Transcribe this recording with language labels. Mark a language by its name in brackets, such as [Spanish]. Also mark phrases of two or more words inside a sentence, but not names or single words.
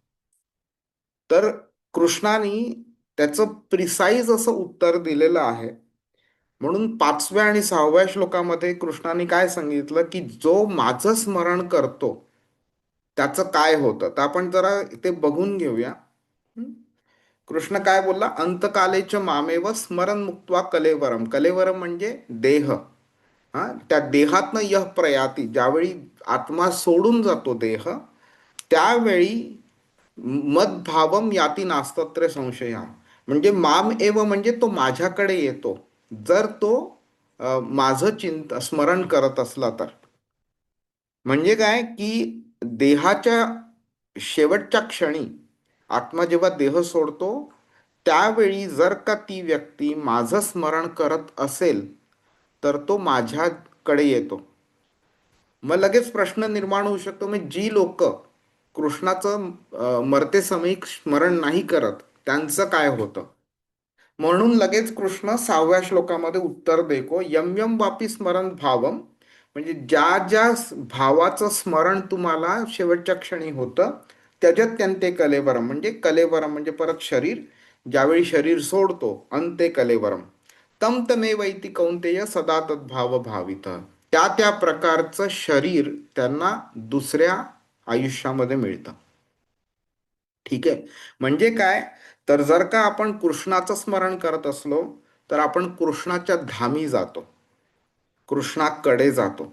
[Marathi] तर कृष्णाने त्याचं प्रिसाईज असं उत्तर दिलेलं आहे. म्हणून 5व्या आणि 6व्या श्लोकामध्ये कृष्णाने काय सांगितलं की जो माझं स्मरण करतो त्याचं काय होतं. तर आपण जरा ते बघून घेऊया. कृष्ण काय बोलला, [Sanskrit] अंतकालेच मामेव स्मरण मुक्त्वा कलेवरम. [Marathi] कलेवरम म्हणजे देह. हा, त्या देहातनं [Sanskrit] यह प्रयाती, [Marathi] ज्यावेळी आत्मा सोडून जातो देह, त्यावेळी [Sanskrit] मदभावम याती नास्तत्र संशया. [Marathi] म्हणजे [Sanskrit] माम एव [Marathi] म्हणजे तो माझ्याकडे येतो, जर तो माझं स्मरण करत असला तर. म्हणजे काय की देहाच्या शेवटच्या क्षणी आत्मा जेव्हा देह सोडतो, त्यावेळी जर का ती व्यक्ती माझं स्मरण करत असेल तर तो माझ्याकडे येतो. मग लगेच प्रश्न निर्माण होऊ शकतो, मग जी लोक कृष्णाचं मरते समयी स्मरण नाही करत त्यांचं काय होतं. म्हणून लगेच कृष्ण 6व्या श्लोकामध्ये उत्तर देतो, [Sanskrit] यम यम वापी स्मरण भावम. [Marathi] म्हणजे ज्या ज्या भावाचं स्मरण तुम्हाला शेवटच्या क्षणी होतं, त्याच्यात [Sanskrit] त्यांते कलेवरम. [Marathi] म्हणजे कलेवरम म्हणजे परत शरीर, ज्यावेळी शरीर सोडतो [Sanskrit] अंते कलेवरम. तम तमे वैती कौंतेय सदा तद्भाव भावित. [Marathi] त्या त्या प्रकारचं शरीर त्यांना दुसऱ्या आयुष्यामध्ये मिळतं. ठीक आहे. म्हणजे काय, तर जर का आपण कृष्णाचं स्मरण करत असलो तर आपण कृष्णाच्या धामी जातो, कृष्णाकडे जातो.